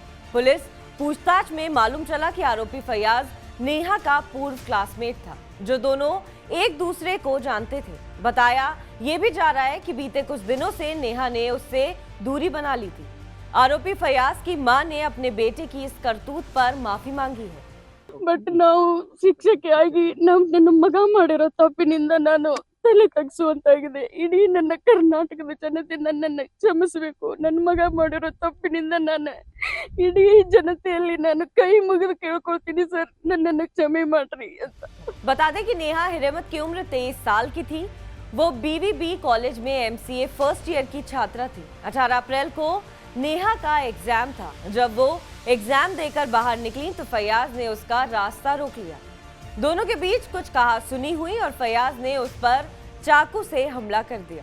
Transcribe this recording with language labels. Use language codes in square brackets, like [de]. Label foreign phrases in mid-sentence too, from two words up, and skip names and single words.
[hi] पुलिस पूछताछ में मालूम चला कि आरोपी फैयाज नेहा का पूर्व क्लासमेट था, जो दोनों एक दूसरे को जानते थे। बताया ये भी जा रहा है कि बीते कुछ दिनों से नेहा ने उससे दूरी बना ली थी। आरोपी फैयाज की मां ने अपने बेटे की इस करतूत पर माफी मांगी है। [kn] बट ನಾವು ಶಿಕ್ಷಕಿಯಾಗಿ ನನ್ನ ಮಗ ಮಾಡಿರೋ ತಪ್ಪಿನಿಂದ ನಾನು ತಲೆ ತಗ್ಗಿಸುವಂತಾಗಿದೆ. ಇಡೀ ನನ್ನ ಕರ್ನಾಟಕದ ಜನತೆ ನನ್ನನ್ನು ಕ್ಷಮಿಸಬೇಕು. ನನ್ನ ಮಗ ಮಾಡಿರೋ ತಪ್ಪಿನಿಂದ ನಾನು ಇಡೀ ಜನತೆಯಲ್ಲಿ ನಾನು ಕೈ ಮುಗಿದು ಕೇಳ್ಕೊಳ್ತೀನಿ ಸರ್, ನನ್ನನ್ನು ಕ್ಷಮೆ ಮಾಡ್ರಿ ಅಂತ। [hi] बता दें कि नेहा हिरेमत की उम्र 23 साल की थी। वो बीवीबी कॉलेज में एमसीए [en] first year [hi] की छात्रा थी। 18 अप्रैल को नेहा का एग्जाम था। जब वो एग्जाम देकर बाहर निकली तो फैयाज ने उसका रास्ता रोक लिया। दोनों के बीच कुछ कहा सुनी हुई और फैयाज ने उस पर चाकू से हमला कर दिया।